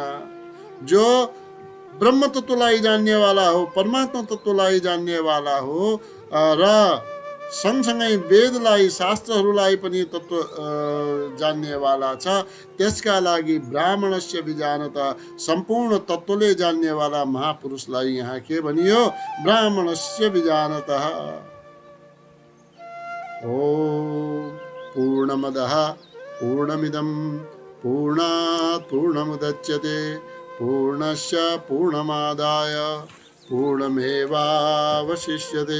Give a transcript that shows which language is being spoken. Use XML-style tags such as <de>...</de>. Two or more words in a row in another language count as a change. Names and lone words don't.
<ne>जो ब्रह्म तत्त्वलाई जान्नेवाला हो, परमात्मा तत्त्वलाई जान्नेवाला हो र सँगसँगै वेदलाई, शास्त्रहरूलाई पनि तत्त्व जान्नेवाला छ, त्यसका लागि</ne> <sa>ब्राह्मणस्य विजानता,</sa> <ne>सम्पूर्ण तत्त्वले जान्नेवाला महापुरुषलाई यहाँ के भनियो?</ne> <sa>ब्राह्मणस्य विजानतः। ॐ पूर्णमदः पूर्णमिदं पूर्णात् पूर्णमुदच्यते पूर्णस्य पूर्णमादाय पूर्णमेवावशिष्यते।</sa>